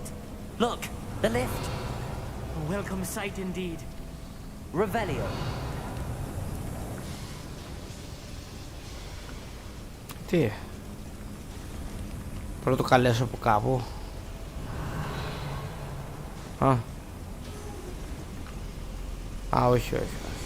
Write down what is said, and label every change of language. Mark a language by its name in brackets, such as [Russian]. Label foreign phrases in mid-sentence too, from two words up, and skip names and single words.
[English] Look, the lift. A welcome sight indeed. Revelio. [Greek] Τι? Πρώτο καλέσω από κάπου. Όχι, όχι, όχι.